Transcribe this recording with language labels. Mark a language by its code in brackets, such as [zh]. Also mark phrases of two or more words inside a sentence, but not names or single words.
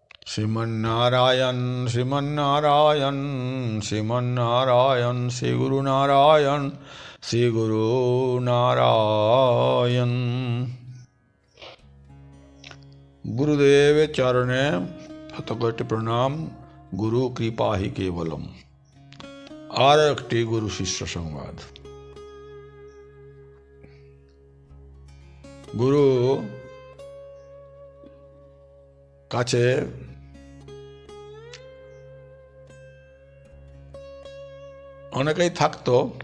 [sa] श्रीमन्नारायण श्रीमन्नारायण श्रीमन्नारायण श्री गुरु नारायण श्री गुरु नारायण। गुरुदेव चरणे शतकोटि प्रणाम। गुरु कृपा ही केवलम। [bn] আর একটি গুরু শিষ্য সংবাদ। গুরু কাছে অনেকেই থাকতো।